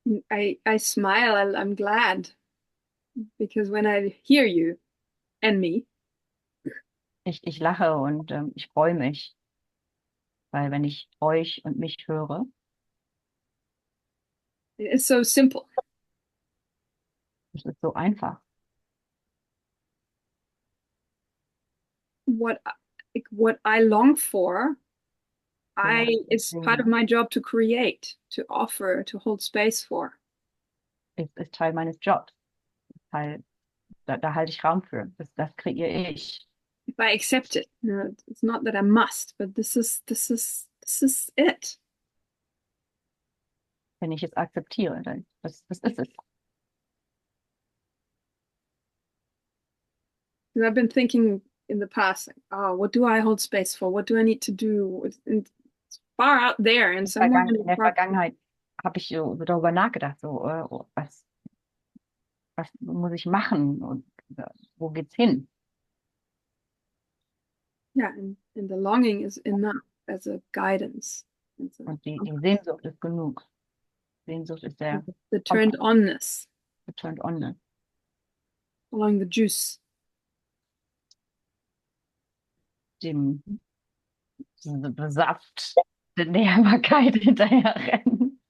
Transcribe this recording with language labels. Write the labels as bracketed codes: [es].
[en] I smile, I'm glad, because when I hear you and me, [de] Ich lache und ich freue mich, weil wenn ich euch und mich höre, [en] it's so simple. [de] es ist so einfach. [en] What I long for, it's part of my job to create, to offer, to hold space for. [de] Ist Teil meines Jobs. Da halte ich Raum für. Das kreiere ich. [en] If I accept it, it's not that I must, but this is it. [de] Wenn ich es akzeptiere, dann das ist es. [en] Because I've been thinking in the past, like, oh, what do I hold space for? What do I need to do? It's far out there and somewhere [de] In der Vergangenheit habe ich so darüber nachgedacht, so was muss ich machen und wo geht's hin? [en] Yeah, and the longing is enough as a guidance. [de] Und die Sehnsucht ist genug. Sehnsucht ist der [en] the turned onness, turned on. following the juice. [de] Dem Saft der Nährbarkeit hinterherrennen.